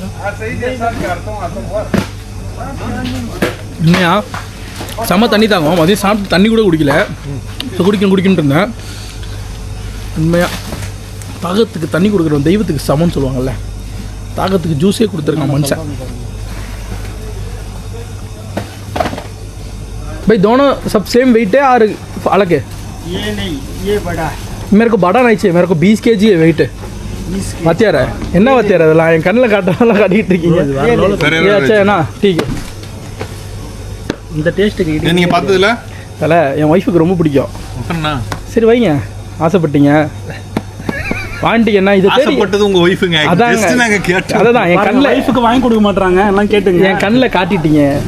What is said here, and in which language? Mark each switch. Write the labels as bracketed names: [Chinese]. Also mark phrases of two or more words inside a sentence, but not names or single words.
[Tamil] உண்மையா செம்ம தண்ணி தாங்க. மதியம் சாப்பிட்டு தண்ணி கூட குடிக்கல. ஸோ குடிக்கணுன்ட்டு இருந்தேன். உண்மையாக தாகத்துக்கு தண்ணி கொடுக்குறோம், தெய்வத்துக்கு சமம்னு சொல்லுவாங்கள்ல, தாகத்துக்கு ஜூஸே கொடுத்துருக்கான் மனுஷன். [Hindi] भाई दोनों सब सेम वेट है और अलग है? ये नहीं, ये बड़ा है. मेरे को बड़ा नहीं चाहिए, मेरे को 20 kg है वेट. [Tamil] வத்தியார என்ன வத்தியார அதெல்லாம் என் கண்ணில் காட்டலாம் காட்டிகிட்டு இருக்கீங்க. ஏன்னா [Hindi] ठीक है. [Tamil] இந்த டேஸ்ட்டுக்கு நீங்கள் பார்த்ததில்ல தலை என் ஒய்ஃபுக்கு ரொம்ப பிடிக்கும். சரி வைங்க, ஆசைப்பட்டீங்க வாங்கிட்டீங்க. என்ன இது ஆசைப்பட்டது உங்கள் ஒய்ஃபுங்க. அதாங்க நாங்கள் கேட்டோம். அதான் என் கண்ணில் லைஃபுக்கு வாங்கி கொடுக்க மாட்டாங்க எல்லாம் கேட்டுங்க. என் கண்ணில் காட்டிட்டீங்க.